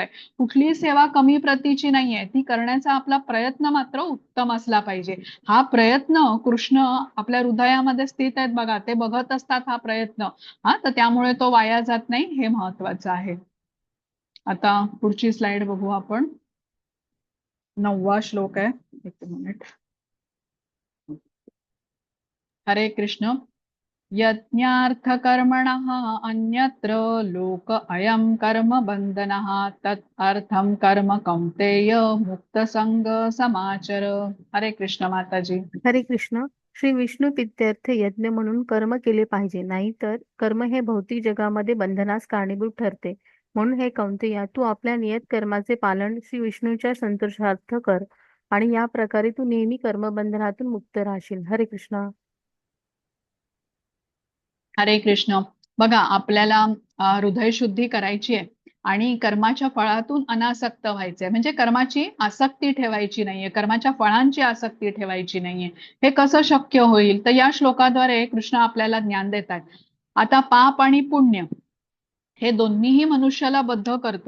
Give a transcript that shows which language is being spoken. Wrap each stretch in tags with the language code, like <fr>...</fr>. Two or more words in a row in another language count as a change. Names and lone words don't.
<mr>कुठलीही सेवा कमी प्रतीची नाहीये, ती करण्याचा आपला प्रयत्न मात्र उत्तम असला पाहिजे. हा प्रयत्न कृष्ण आपल्या हृदयामध्ये स्थित आहेत बघा, ते बघत असतात हा प्रयत्न. तर त्यामुळे तो वाया जात नाही, हे महत्वाचं आहे. आता पुढची स्लाइड बघू आपण. 9वा श्लोक आहे. एक मिनिट. हरे कृष्ण.</mr> <sa>यज्ञार्थ कर्मणः अन्यत्र लोक अयं कर्म बंधनः तत् अर्थम कर्म कौंतेय मुक्त संग समाचर.</sa> <mr>हरे कृष्ण माताजी. हरे कृष्ण. श्री विष्णू प्रीत्यर्थ यज्ञ म्हणून कर्म केले पाहिजे, नाहीतर कर्म हे भौतिक जगामध्ये बंधनास कारणीभूत ठरते. म्हणून हे कौंतेया, तू आपल्या नियत कर्माचे पालन श्री विष्णूच्या संतोषार्थ कर आणि या प्रकारे तू नेहमी कर्मबंधनातून मुक्त राहशील. हरे कृष्ण. हरे कृष्ण. बघा आपल्याला हृदय शुद्धी करायची आहे आणि कर्माच्या फळातून अनासक्त व्हायचंय, म्हणजे कर्माची आसक्ती ठेवायची नाहीये, कर्माच्या फळांची आसक्ती ठेवायची नाहीये. हे कसं शक्य होईल? तर या श्लोकाद्वारे कृष्ण आपल्याला ज्ञान देतात. आता पाप आणि पुण्य हे दोन्हीही मनुष्याला बद्ध करतो.</mr>